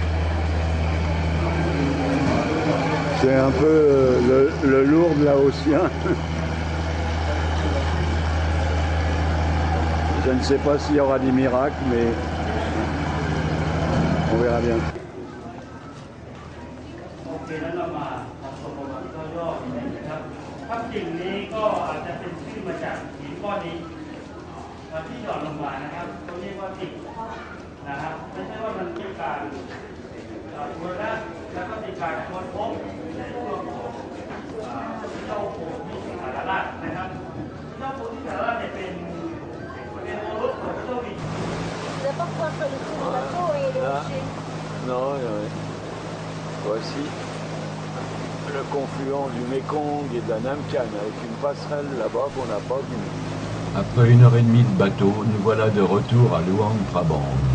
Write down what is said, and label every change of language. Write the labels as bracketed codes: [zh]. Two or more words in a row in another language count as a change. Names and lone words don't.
[fr] C'est un peu le lourd laotien. Je ne sais pas s'il y aura des miracles, mais on verra bien. [th] สิ่งนี้ก็อาจจะเป็นชื่อมาจากหินก้อนนี้ที่หย่อนลงมานะครับเขาเรียกว่าติ่งนะครับไม่ใช่ว่ามันเป็นการบูรณะแล้วก็เป็นการค้นพบในช่วงของเจ้าโพธิสัตว์ราชนะครับเจ้าโพธิสัตว์ราชเนี่ยเป็นโอรสของเจ้าวิน [fr] Non, voici le confluent du Mékong et de la Namkan avec une passerelle là-bas qu'on n'a pas vue. Après 1h30 de bateau, nous voilà de retour à Luang Prabang.